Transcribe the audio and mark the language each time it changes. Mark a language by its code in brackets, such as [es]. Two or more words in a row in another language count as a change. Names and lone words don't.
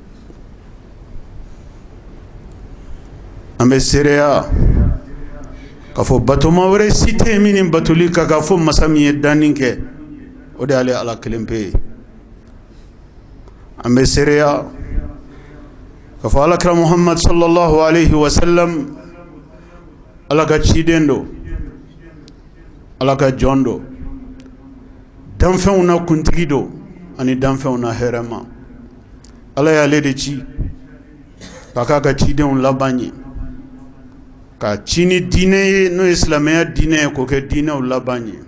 [bm] An bɛ seereya k'a fɔ batoma wɛrɛ si tɛ yen min ni batoli ka k'a fɔ masa min ye danni kɛ, o de y'ale Ala kelen pe ye. An bɛ seereya k'a fɔ Alakira Muhammad [ar] صلى الله عليه وسلم [bm] Ala ka ciden do, Ala ka jɔn do, danfɛnw na kuntigi do ani danfɛnw na hɛrɛma. Ala y'ale de ci k'a k'a ka cidenw laban ye, ka ci ni diinɛ ye n'o ye silamɛya diinɛ ye, k'o kɛ diinɛw laban ye.